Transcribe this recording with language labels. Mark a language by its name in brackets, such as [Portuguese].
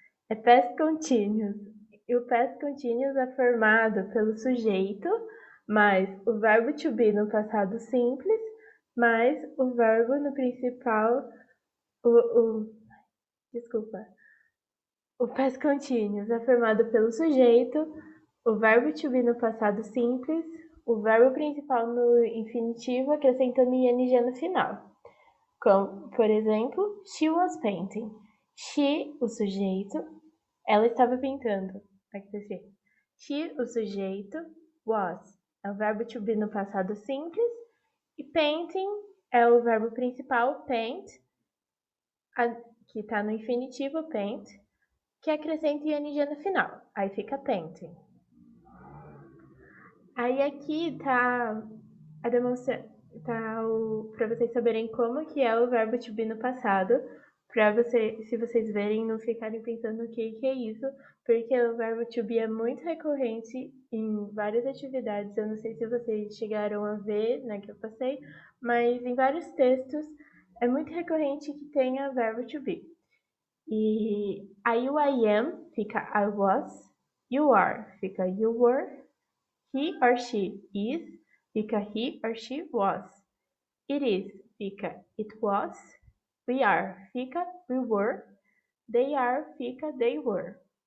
[Portuguese] É past continuous. E o past continuous é formado pelo sujeito mais o verbo to be no passado simples mais o verbo no principal. Desculpa. O past continuous é formado pelo sujeito, o verbo to be no passado simples, o verbo principal no infinitivo acrescentando ing no final. Como, por exemplo, [English] she was painting. [Portuguese] She, o sujeito, ela estava pintando. Aqui tá escrito. She, o sujeito, was, é o verbo to be no passado simples. E painting é o verbo principal, paint, que está no infinitivo, paint, que acrescenta ing no final. Aí fica painting. Aí aqui tá a demonstra para vocês saberem como que é o verbo to be no passado, se vocês verem, não ficarem pensando o que é isso, porque o verbo to be é muito recorrente em várias atividades. Eu não sei se vocês chegaram a ver, né, que eu passei, mas em vários textos é muito recorrente que tenha verbo to be. E aí o [English] I am [Portuguese] fica [English] I was, you are [Portuguese] fica [English] you were, he or she is [Portuguese] fica [English] he or she was, it is [Portuguese] fica [English] it was, we are [Portuguese] fica [English] we were, they are [Portuguese] fica [English] they were.